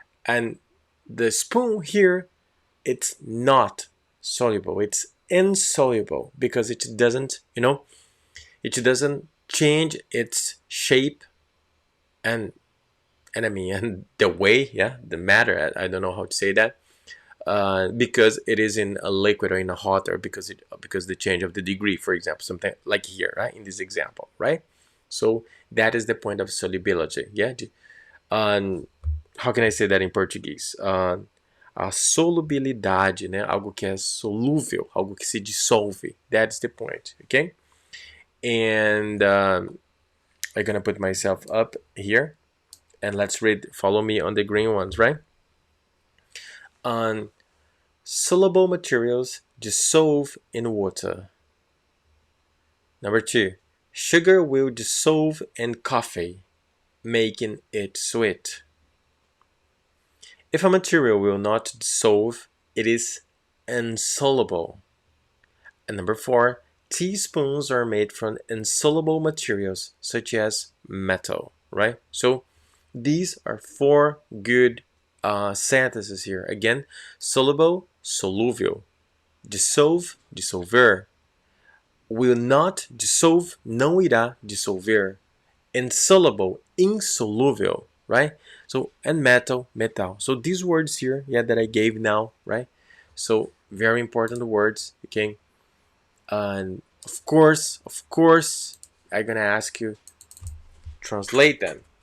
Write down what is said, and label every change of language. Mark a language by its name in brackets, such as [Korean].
[English] And the spoon here, it's not soluble, it's insoluble because it doesn't, it doesn't change its shape and and the way, yeah, the matter, I don't know how to say that, because it is in a liquid or in a hot, or because the change of the degree, for example, something like here, right, in this example, right? So that is the point of solubility, yeah. How can I say that in Portuguese? [Portuguese] A solubilidade, né? Algo que é solúvel, algo que se dissolve. [English] That's the point, okay? And I'm gonna put myself up here, and let's read. Follow me on the green ones, right? On soluble materials dissolve in water. Number 2, sugar will dissolve in coffee, making it sweet. If a material will not dissolve, it is insoluble. And number 4, teaspoons are made from insoluble materials such as metal, right? So these are 4 good sentences here. Again, soluble, solúvel. Dissolve, dissolver. Will not dissolve, [Portuguese] não irá dissolver. [English] Insoluble, insolúvel, right? So, and metal, metal. So these words here, yeah, that I gave now, right? So very important words, okay? And of course, I'm gonna ask you translate them.